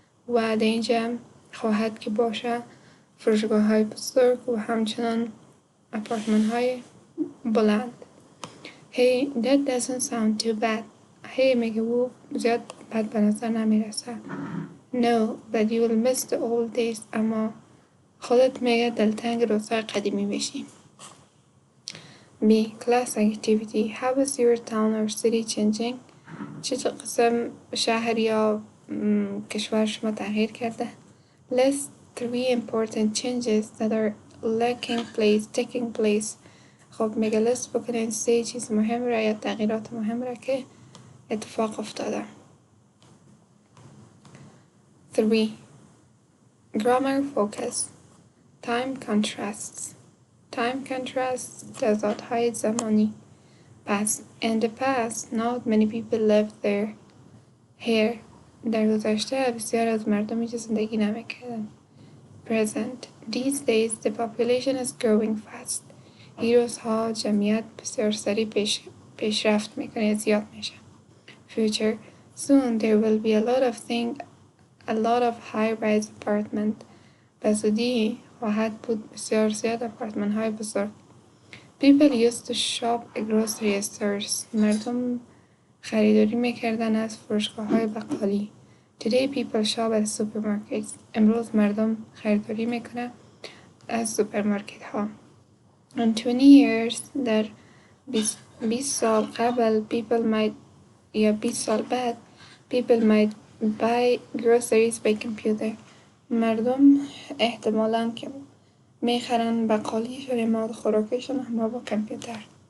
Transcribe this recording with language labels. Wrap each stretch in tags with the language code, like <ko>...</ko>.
<fa>و در اینجا خواهد که باشه فروشگاه های بزرگ و همچنان اپارتمان های بلند.</fa> <en>Hey, that doesn't sound too bad.</en> <fa>Hey, میگه او زیاد بد به نظر نمیرسه.</fa> <en>No, but you will miss the old days.</en> <fa>اما خودت میگه دلتنگ روزهای قدیمی بشی.</fa> <en>B. Class activity. How is your town or city changing?</en> <fa>چه قسم شهر یا کشور شما تغییر کرده؟</fa> <en>List 3 important changes that are taking place.</en> <fa>خب میگه لیست بکنین 3 چیز مهم را یا تغییرات مهم را که اتفاق افتاده.</fa> <en>3. Grammar focus. Time contrasts.</en> <fa>تضادهای زمانی.</fa> <en>past. In the past, not many people lived there.</en> <fa>Here, در گذشته بسیار از مردم اینجا زندگی نمیکردن.</fa> <en>Present. These days, the population is growing fast.</en> <fa>این روزها جمعیت بسیار سریع پیشرفت میکنه، زیاد میشه.</fa> <en>Future. Soon there will be a lot of high-rise apartment.</en> <fa>به زودی خواهد بود بسیار زیاد آپارتمان های بزرگ.</fa> <en>People used to shop at grocery stores.</en> <fa>مردم خریداری میکردن از فروشگاه های بقالی.</fa> <en>Today people shop at supermarkets.</en> <fa>امروز مردم خریداری میکنن از سوپرمارکت ها.</fa> <en>In 20 years,</en> <fa>در 20 سال قبل یا 20 سال بعد</fa> <en>people might buy groceries by computer.</en> <fa>مردم احتمالاً که میخرن بقالیشون یا مواد خوراکیشون همراه با کامپیوتر.</fa>